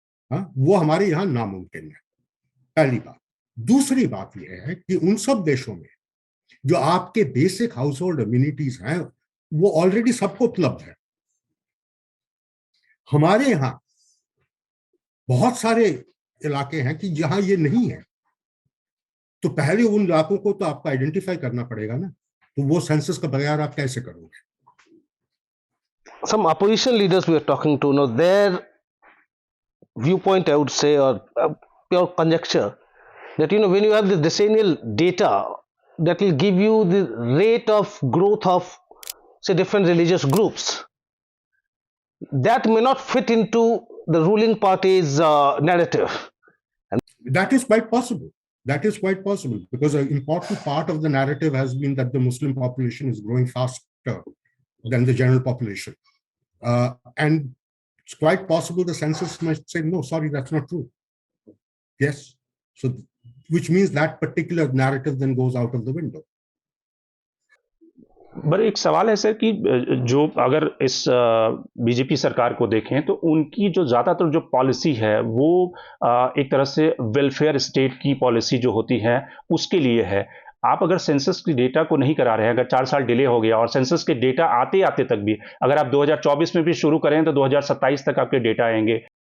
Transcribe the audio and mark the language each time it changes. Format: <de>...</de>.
<hi>हाँ, वो हमारे यहां नामुमकिन है, पहली बात। दूसरी बात यह है कि उन सब देशों में जो आपके बेसिक हाउस होल्ड अम्यूनिटीज हैं वो ऑलरेडी सबको उपलब्ध है। हमारे यहां बहुत सारे इलाके हैं कि जहां ये नहीं है, तो पहले उन इलाकों को तो आपको आइडेंटिफाई करना पड़ेगा ना, तो वो सेंसस के बगैर आप कैसे करोगे?</hi> <en>Some opposition leaders we are talking to, their viewpoint, I would say, or pure conjecture, that when you have this decennial data that will give you the rate of growth of, say, different religious groups, that may not fit into the ruling party's narrative. That is quite possible. That is quite possible because an important part of the narrative has been that the Muslim population is growing faster than the general population. And It's quite possible the census might say, no, sorry, that's not true. Yes. So, which means that particular narrative then goes out of the window.</en> <hi>पर एक सवाल है sir कि जो अगर इस BJP सरकार को देखें तो उनकी जो ज़्यादातर जो पॉलिसी है वो एक तरह से वेलफेयर स्टेट की पॉलिसी जो होती है उसके लिए है। आप अगर सेंसस की डेटा को नहीं करा रहे हैं, अगर 4 साल डिले हो गया और सेंसस के डेटा आते-आते तक भी अगर आप 2024 में भी शुरू करें तो 2027 तक आपके डेटा आएँगे</hi>